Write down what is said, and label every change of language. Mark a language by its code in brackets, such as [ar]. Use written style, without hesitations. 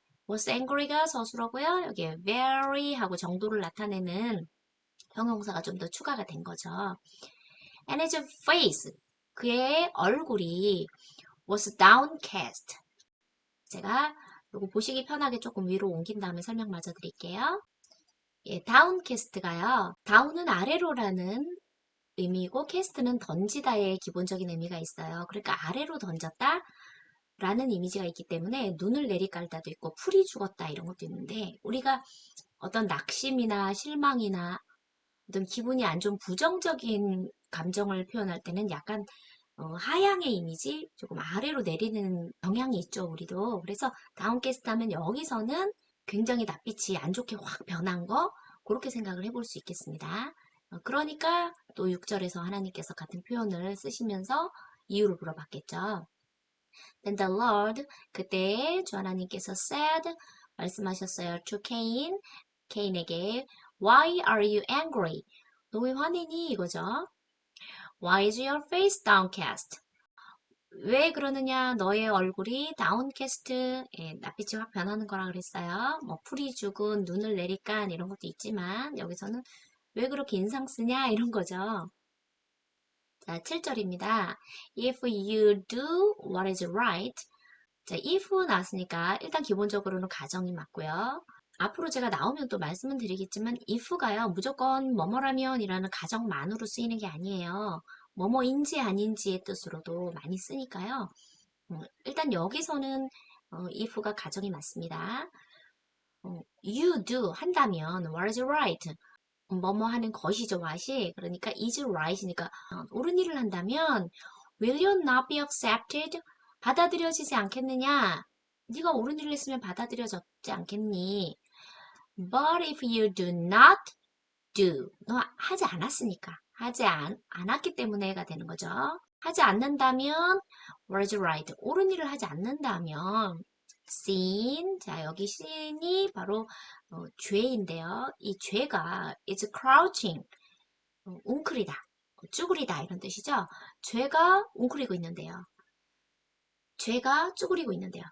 [ko] was angry가 서술어고요. 여기 very 하고 정도를 나타내는 형용사가 좀 더 추가가 된 거죠. [en] And his face [ko] 그의 얼굴이 [en] was downcast. [ko] 제가 이거 보시기 편하게 조금 위로 옮긴 다음에 설명 마저 드릴게요. 예, downcast가요. down은 아래로라는 의미고 cast는 던지다의 기본적인 의미가 있어요. 그러니까 아래로 던졌다 라는 이미지가 있기 때문에 눈을 내리깔다도 있고 풀이 죽었다 이런 것도 있는데 우리가 어떤 낙심이나 실망이나 어떤 기분이 안 좋은 부정적인 감정을 표현할 때는 약간 하향의 이미지 조금 아래로 내리는 경향이 있죠 우리도. 그래서 다운캐스트 하면 여기서는 굉장히 낯빛이 안 좋게 확 변한 거 그렇게 생각을 해볼 수 있겠습니다. 그러니까 또 6절에서 하나님께서 같은 표현을 쓰시면서 이유를 물어봤겠죠. [en] Then the Lord [ko] 그때 주 하나님께서 said 말씀하셨어요. [en] to Cain [ko] 케인에게 [en] Why are you angry? [ko] 너 왜 화내니? 이거죠. [en] Why is your face downcast? [ko] 왜 그러느냐? 너의 얼굴이 다운캐스트, 예, 낯빛이 확 변하는 거라 그랬어요. 뭐 풀이 죽은 눈을 내리깐 이런 것도 있지만 여기서는 왜 그렇게 인상 쓰냐 이런 거죠. 자, 7절입니다. [en] If you do what is right. [ko] 자, if 나왔으니까 일단 기본적으로는 가정이 맞고요. 앞으로 제가 나오면 또 말씀은 드리겠지만 if가요. 무조건 뭐뭐라면 이라는 가정만으로 쓰이는 게 아니에요. 뭐뭐인지 아닌지의 뜻으로도 많이 쓰니까요. 일단 여기서는 if가 가정이 맞습니다. [en] you do [ko] 한다면 [en] what is right? [ko] 뭐뭐 하는 것이죠, what이. [en] 그러니까 is right이니까 [ko] 옳은 일을 한다면 [en] will you not be accepted? [ko] 받아들여지지 않겠느냐? 네가 옳은 일을 했으면 받아들여졌지 않겠니? [en] But if you do not do, [ko] 너 하지 않았으니까. 않았기 때문에가 되는 거죠. 하지 않는다면 [en] what is right? [ko] 옳은 일을 하지 않는다면 sin, 자 여기 sin이 바로 죄인데요. 이 죄가 [en] is crouching, [ko] 웅크리다, 쭈그리다 이런 뜻이죠. 죄가 웅크리고 있는데요. 죄가 쭈그리고 있는데요.